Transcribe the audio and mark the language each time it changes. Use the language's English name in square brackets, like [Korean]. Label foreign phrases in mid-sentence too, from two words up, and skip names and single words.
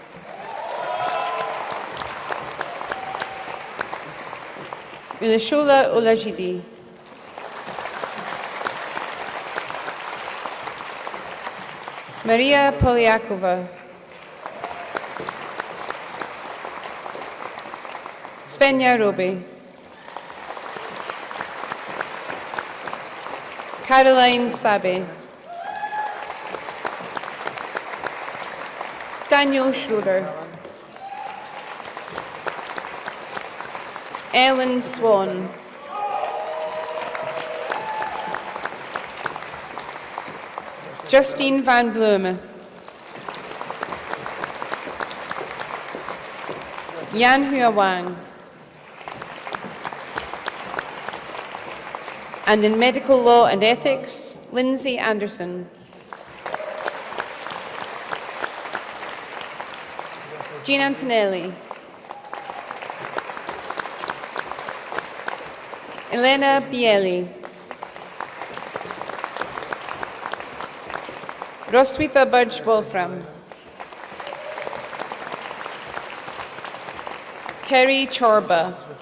[English] Ulashola Olajidi. Maria Polyakova. Svenja Robi. Caroline Sabe. Daniel Schroeder. Ellen Swan. Justine van Bloemen. Yan Hua Wang. And in medical law and ethics, Lindsay Anderson. Jean Antonelli. Elena Bieli. Roswitha Budge Wolfram. Terry Chorba.